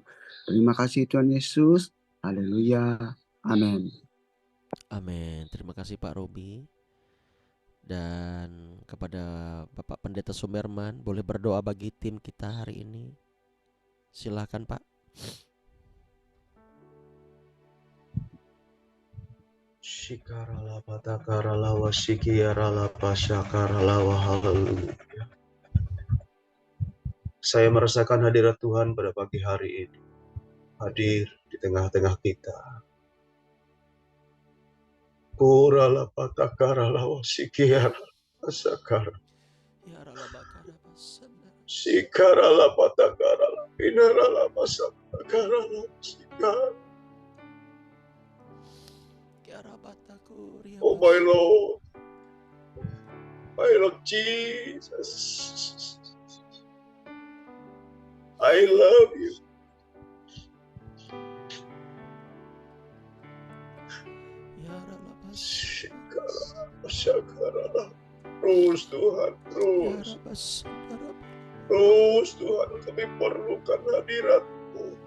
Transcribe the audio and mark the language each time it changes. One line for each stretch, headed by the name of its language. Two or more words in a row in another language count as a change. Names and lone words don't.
Indonesian: Terima kasih Tuhan Yesus. Haleluya. Amin. Amin. Terima kasih Pak Robi. Dan kepada Bapak Pendeta Sumerman, boleh berdoa bagi tim kita hari ini. Silakan Pak. Shikarala patakarala wasikiarala pasyakarala haleluya. Saya merasakan hadirat Tuhan pada pagi hari ini. Hadir di tengah-tengah kita. Kurala patakarala wasikiarala pasakara. Ya Ralabakara Basanda. Sikarala patakarala pinarala pasakarala sikar.
English: Oh my Lord. My Lord Jesus. I love you. Syakaralah.
Indonesian: Terus Tuhan, terus. Terus Tuhan, kami perlukan hadirat-Mu.